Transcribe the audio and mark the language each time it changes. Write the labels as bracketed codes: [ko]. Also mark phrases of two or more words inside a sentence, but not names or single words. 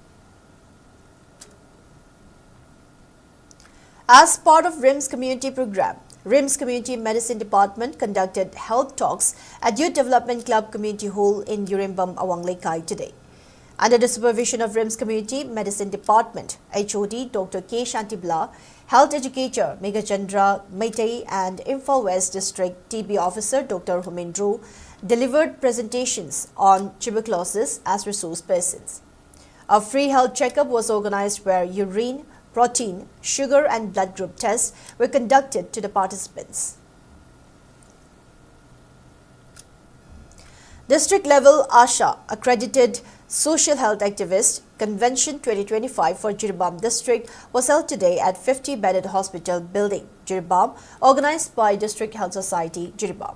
[en] As part of RIMS community program, RIMS Community Medicine Department conducted health talks at Youth Development Club Community Hall in Yurimbam, Awang Lekai today. Under the supervision of RIMS Community Medicine Department, HOD Dr. K. Shantibla, Health Educator Megachandra Maitai and Imphal West District TB Officer Dr. Humendru delivered presentations on tuberculosis as resource persons. A free health checkup was organized where urine, protein, sugar and blood group tests were conducted to the participants. District level ASHA accredited Social Health Activist Convention 2025 for Jiribam District was held today at 50-bedded hospital building, Jiribam, organized by District Health Society, Jiribam.